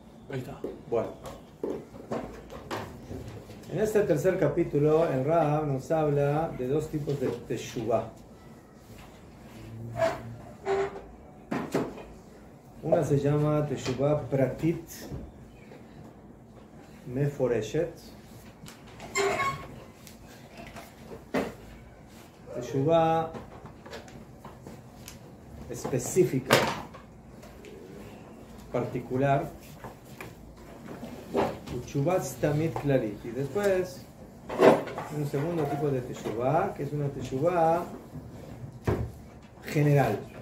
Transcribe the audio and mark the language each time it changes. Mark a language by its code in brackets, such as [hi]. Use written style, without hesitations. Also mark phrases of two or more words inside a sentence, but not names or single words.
[es] Ahí está. Bueno. En este tercer capítulo, el Rab nos habla de dos tipos de teshuvah. Una se llama [he] תשובה פרטית מפורשת. [es] Teshuvah específica, particular. [he] תשובה תמיד קלרית. [es] Y después, un segundo tipo de teshuvah, que es una teshuvah general.